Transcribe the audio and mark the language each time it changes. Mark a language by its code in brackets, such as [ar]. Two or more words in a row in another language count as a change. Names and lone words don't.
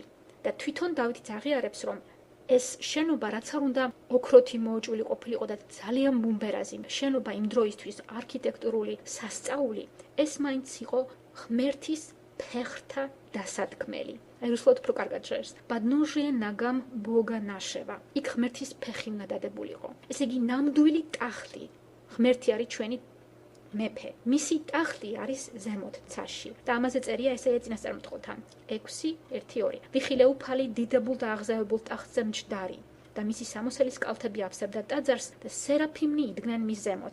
[ka] და თვითონ დავითიც აღიარებს, რომ ეს შენობა რაც არ უნდა ოქროთი მოოჭვილი ყოფილიყო და ძალიან ბუმბერაზი შენობა იმ დროისთვის არქიტექტურული სასწაული, ეს მაინც იყო ღმერთის ფეხთა დასადგმელი. აი რუსულად უფრო კარგად ჟღერს. [ru] Подножие ногам Бога нашего. [ka] იქ ღმერთის ფეხი უნდა დადებულიყო. ესე იგი ნამდვილი ტახტი. ღმერთი არის ჩვენი მეფე. მისი ტახტი არის ზემოთ ცაში. და ამაზე წერია ესაა წინასწარმეტყველთან 6:1-2. ვიხილე უფალი დიდებულ და აღზევებულ ტახტზე მჯდარი და მისი სამოსელის კალთები აფსებდა ტაძარს და სერაფიმნი იდგნენ მის ზემოთ.